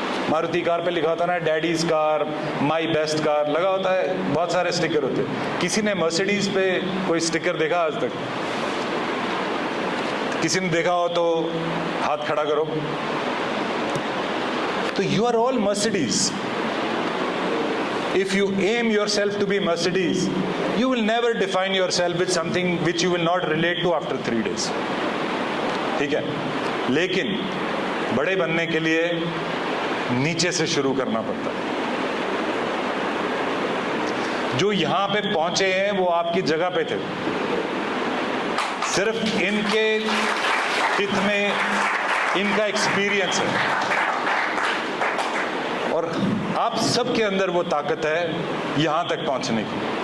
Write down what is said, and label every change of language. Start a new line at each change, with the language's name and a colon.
Hindi: Maruti car पे लिखा होता है ना,
English: daddy's car, my best car
Hindi: लगा होता है, बहुत सारे स्टिकर होते हैं. किसी ने मर्सिडीज पे कोई स्टिकर देखा आज तक? किसी ने देखा हो तो हाथ खड़ा करो.
English: तो you are all Mercedes. If you aim yourself to be Mercedes, you will never define yourself with something which you will not relate to after 3 days.
Hindi: ठीक है. लेकिन बड़े बनने के लिए नीचे से शुरू करना पड़ता है. जो यहां पे पहुंचे हैं वो आपकी जगह पे थे, सिर्फ इनके हित में इनका एक्सपीरियंस है, और आप सबके अंदर वो ताकत है यहां तक पहुंचने की.